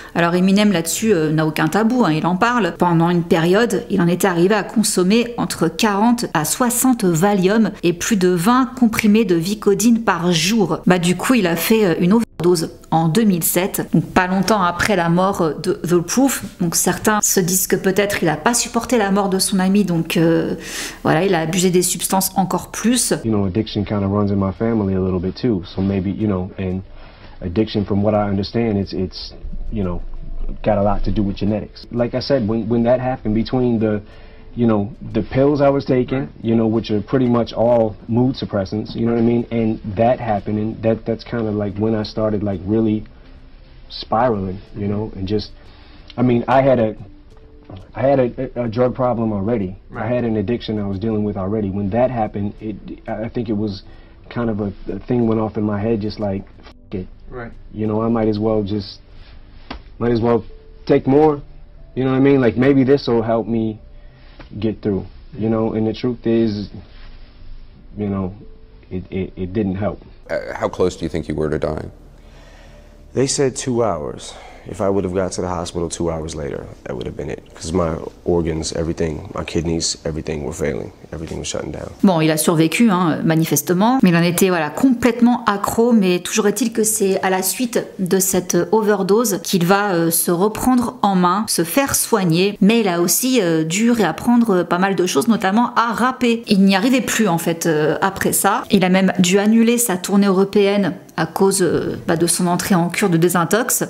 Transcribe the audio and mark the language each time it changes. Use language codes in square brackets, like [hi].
[fr] Alors Eminem là-dessus n'a aucun tabou, il en parle. Pendant une période, il en était arrivé à consommer entre 40 à 60 Valium et plus de 20 comprimés de Vicodin par jour. Du coup, il a fait une overdose en 2007, donc pas longtemps après la mort de The Proof. Donc certains se disent que peut-être il n'a pas supporté la mort de son ami, donc voilà, il a abusé des substances encore plus. [en] You know, addiction kind of runs in my family a little bit too. So maybe, you know, and addiction, from what I understand, it's you know, got a lot to do with genetics. Like I said, when that happened, between the, you know, the pills I was taking, you know, which are pretty much all mood suppressants, you know what I mean, and that happened, and that's kind of like when I started like really spiraling, you know, and just, I mean, I had a drug problem already. I had an addiction I was dealing with already. When that happened, I think it was kind of a thing went off in my head, just like, f it. Right. You know, I might as well take more, you know what I mean? Like maybe this will help me get through, you know, and the truth is, you know, it didn't help. How close do you think you were to dying? They said 2 hours. If I would have got to the hospital 2 hours later, that would have been it. Because my organs, everything, my kidneys, everything were failing. Everything was shutting down. [fr] Bon, il a survécu, manifestement, mais il en était complètement accro. Mais toujours est-il que c'est à la suite de cette overdose qu'il va se reprendre en main, se faire soigner. Mais il a aussi dû réapprendre pas mal de choses, notamment à rapper. Il n'y arrivait plus en fait après ça. Il a même dû annuler sa tournée européenne à cause de son entrée en cure de désintox.